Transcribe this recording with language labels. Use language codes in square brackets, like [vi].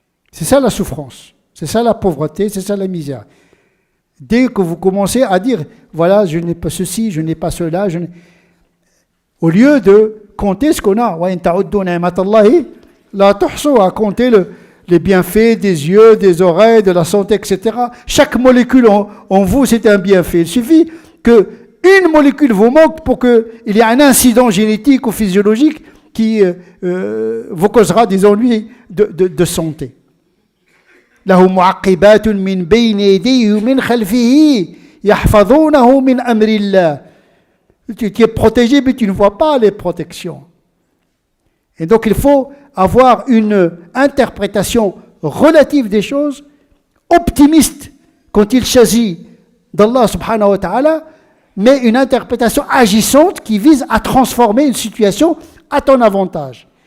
[fr] C'est ça la souffrance, c'est ça la pauvreté, c'est ça la misère. Dès que vous commencez à dire, voilà, je n'ai pas ceci, je n'ai pas cela, au lieu de compter ce qu'on a, à compter les bienfaits des yeux, des oreilles, de la santé, etc. Chaque molécule en vous, c'est un bienfait. Il suffit qu'une molécule vous manque pour qu'il y ait un incident génétique ou physiologique qui vous causera des ennuis de santé. [ar] له معقبات من بين يديه ومن خلفه يحفظونه من أمر الله. [fr] Tu es protégé, mais tu ne vois pas les protections. Et donc il faut avoir une interprétation relative des choses, optimiste quand il s'agit d'Allah subhanahu wa ta'ala, mais une interprétation agissante qui vise à transformer une situation à ton avantage.